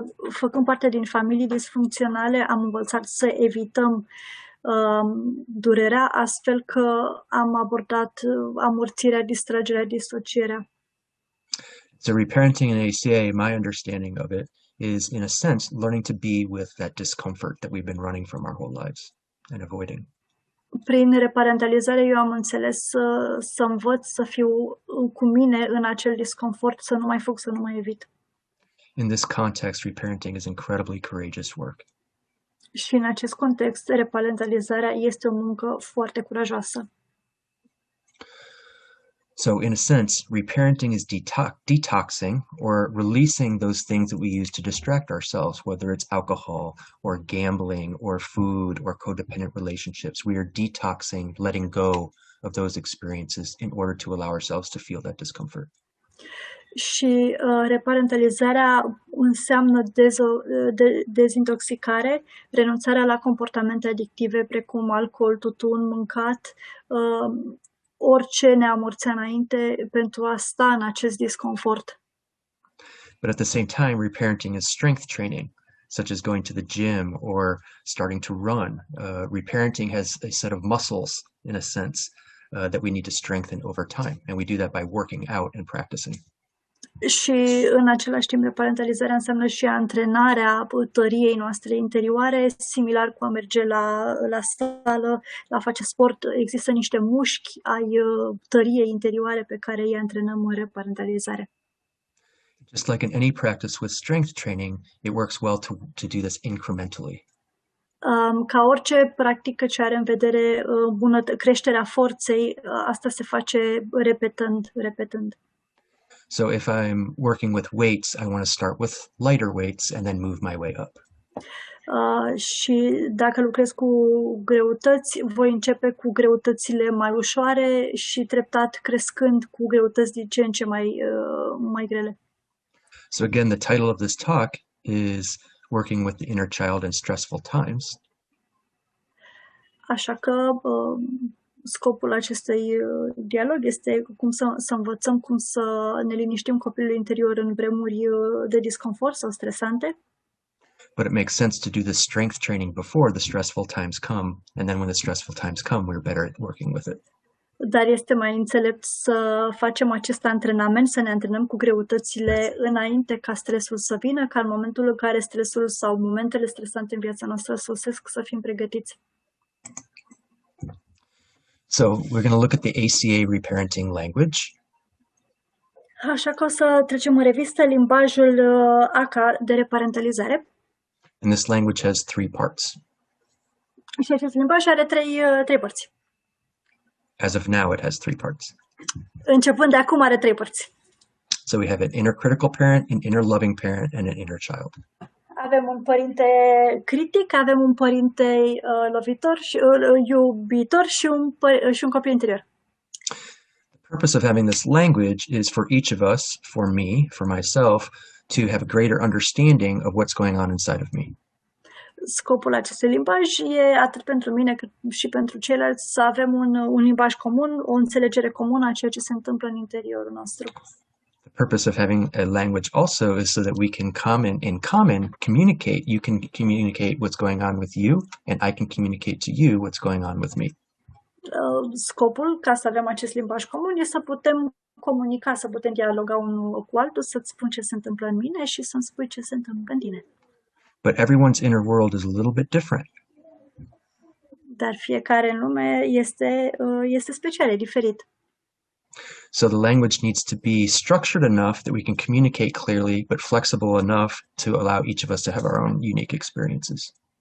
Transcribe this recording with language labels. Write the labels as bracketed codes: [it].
[ro] Făcând parte din familii disfuncționale, am învățat să evităm durerea, astfel că am abordat amorțirea, distragerea, disocierea. [en] So reparenting in ACA, my understanding of it is, in a sense, learning to be with that discomfort that we've been running from our whole lives and avoiding. [ro] Prin reparentalizare eu am înțeles să învăț să fiu cu mine în acel disconfort, să nu mai fug, să nu mai evit. [en] In this context, reparenting is incredibly courageous work. [ro] Și în acest context, reparentalizarea este o muncă foarte curajoasă. [en] So in a sense, reparenting is detoxing or releasing those things that we use to distract ourselves, whether it's alcohol or gambling or food or codependent relationships. We are detoxing, letting go of those experiences in order to allow ourselves to feel that discomfort. [ro] Și reparentalizarea înseamnă dezintoxicare, renunțarea la comportamente adictive precum alcool, tutun, mâncat, orice ne amorțea înainte pentru a sta în acest disconfort. [en] But at the same time, reparenting is strength training, such as going to the gym or starting to run. Reparenting has a set of muscles, in a sense, that we need to strengthen over time, and we do that by working out and practicing. [ro] Și în același timp, reparentalizarea înseamnă și antrenarea tăriei noastre interioare, similar cu a merge la sală, la a face sport. Există niște mușchi ai tăriei interioare pe care îi antrenăm în reparentalizare. [en] Just like in any practice with strength training, it works well to do this incrementally. [ro] Ca orice practică ce are în vedere creșterea forței, asta se face repetând. [en] So if I'm working with weights, I want to start with lighter weights and then move my way up. [ro] Și dacă lucrez cu greutăți, voi începe cu greutățile mai ușoare și treptat crescând cu greutăți din ce în ce mai grele. [en] So again, the title of this talk is Working with the Inner Child in Stressful Times. [ro] Așa că scopul acestui dialog este cum să învățăm cum să ne liniștim copilul interior în vremuri de disconfort sau stresante. [en] But it makes sense to do this strength training before the stressful times come, and then when the stressful times come, we're better at working with it. [ro] Dar este mai înțelept să facem acest antrenament, să ne antrenăm cu greutățile înainte ca stresul să vină, ca în momentul în care stresul sau momentele stresante în viața noastră sosesc, să fim pregătiți. [en] So we're going to look at the ACA Reparenting language. [ro] Așa că o să trecem în revistă limbajul ACA de reparentalizare. [en] And this language has 3 parts. [ro] Și acest limbaj are trei părți. [en] As of now, it has 3 parts. [ro] Începând de acum are 3 părți. [en] So we have an inner critical parent, an inner loving parent, and an inner child. [ro] Avem un părinte critic, avem un părinte lovitor și iubitor și un copil interior. [en] The purpose of having this language is for each of us, for me, for myself, to have a greater understanding of what's going on inside of me. [ro] Scopul acestui limbaj e atât pentru mine cât și pentru ceilalți să avem un limbaj comun, o înțelegere comună a ceea ce se întâmplă în interiorul nostru. [en] The purpose of having a language also is so that we can in common communicate. You can communicate what's going on with you, and I can communicate to you what's going on with me. [ro] Scopul ca să avem acest limbaj comun este să putem comunica, să putem dialoga unul cu altul, să-ți spun ce se întâmplă în mine și să-mi spui ce se întâmplă în tine. [en] But everyone's inner world is a little bit different. [ro] Dar fiecare în lume este special, e diferit. [en] So the language needs to be structured enough that we can communicate clearly, but flexible enough to allow each of us to have our own unique experiences.